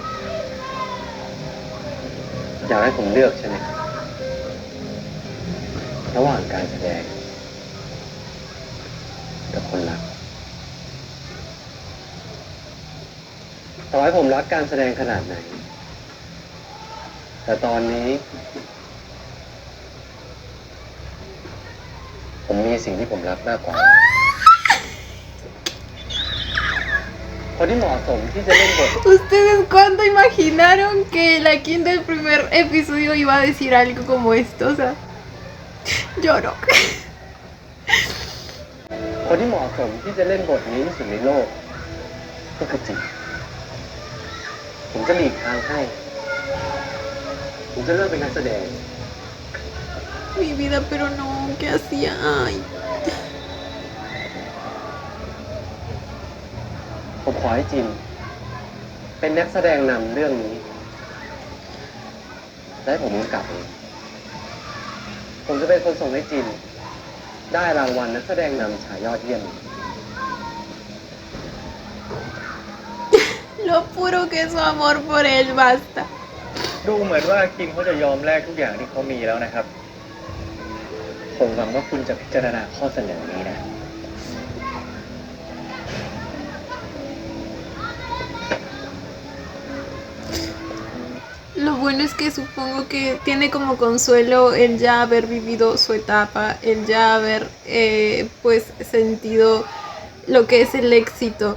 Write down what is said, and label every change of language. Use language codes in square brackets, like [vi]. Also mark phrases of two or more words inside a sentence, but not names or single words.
[th] อยากให้ผมเลือกใช่ไหมระหว่างการแสดงกับคนรักต่อให้ผมรักการแสดงขนาดไหน แต่ตอนนี้ ผมมีสิ่งที่ผมรักมากกว่า คนที่เหมาะสมที่จะเล่นบท [es] ¿Ustedes cuándo imaginaron que la Kim del primer episodio iba a decir algo como esto? O sea, lloro. [th] คนที่เหมาะสมที่จะเล่นบทนี้ที่สุดในโลก ก็คือจิตผมจะหลีกทางให้ ผมจะเลิกเป็นนักแสดง [es] Mi vida, pero no, ¿qué hacía? Ay. [th] ผมขอให้จิน เป็นนักแสดงนำเรื่องนี้ และให้ผมกำกับเองผมจะเป็นคนส่งให้จิน ได้รางวัลนักแสดงนำชายยอดเยี่ยม [es] Lo puro que es su amor por él, basta. [th] ดูเหมือนว่าคิมเขาจะยอมแลกทุกอย่างที่เขามีแล้วนะครับ ผมหวังว่าคุณจะพิจารณาข้อเสนอนี้นะ [es] Lo bueno es que supongo que tiene como consuelo el ya haber vivido su etapa, el ya haber pues sentido lo que es el éxito.